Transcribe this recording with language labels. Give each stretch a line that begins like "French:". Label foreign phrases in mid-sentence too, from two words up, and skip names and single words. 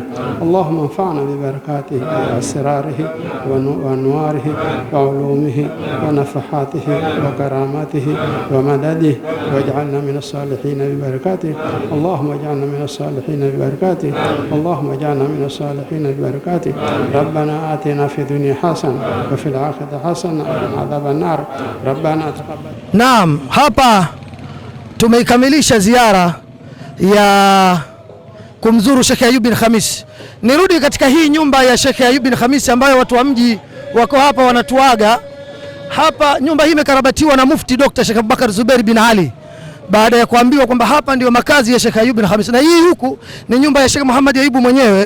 Arabic: اللهم انفعنا ببركاته وأسراره وأنواره وعلومه ونفحاته وكراماته ومدده واجعلنا من الصالحين ببركاته. اللهم اجعلنا من الصالحين ببركاته. اللهم اجعلنا من الصالحين ببركاته. ربنا آتنا في الدنيا حسنة وفي الآخرة حسنة وقنا عذاب النار. ربنا تقبل.
Swahili: Naam, hapa tumeikamilisha ziara ya kumzuru Sheikh Ayub bin Khamis. Nirudi katika hii nyumba ya Sheikh Ayub bin Khamis ambayo watu wa mji wako hapa wanatuaga. Hapa nyumba hii imekarabatiwa na Mufti Dr. Sheikh Abubakar Zubair bin Ali baada ya kuambiwa kwamba hapa ndio makazi ya Sheikh Ayub bin Khamis, na hii huku ni nyumba ya Sheikh Muhammad Ayub mwenyewe.